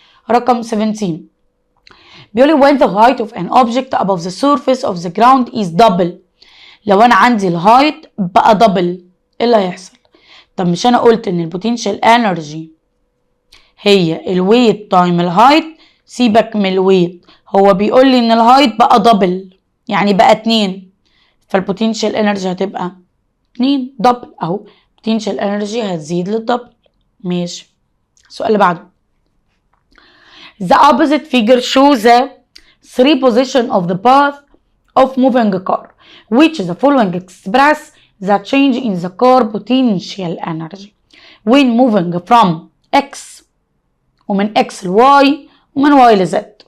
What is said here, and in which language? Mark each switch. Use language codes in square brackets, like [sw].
[ar] رقم 17 بيقولي [en] when the height of an object above the surface of the ground is double. [ar] لو انا عندي الهايت بقى دبل ايه اللي هيحصل؟ طب مش انا قلت ان البوتنشال انرجي هي الويت تايم الهايت؟ سيبك من الويت، هو بيقول لي ان الهايت بقى دبل يعني بقى 2، فالبوتنشال انرجي هتبقى 2 دبل اهو، potential energy هتزيد للدبل. ماشي. السؤال اللي بعده [en] the opposite figure shows the 3 position of the path of moving a car which the following express the change in the car potential energy when moving from x [ar] ومن x ل y ومن y ل z.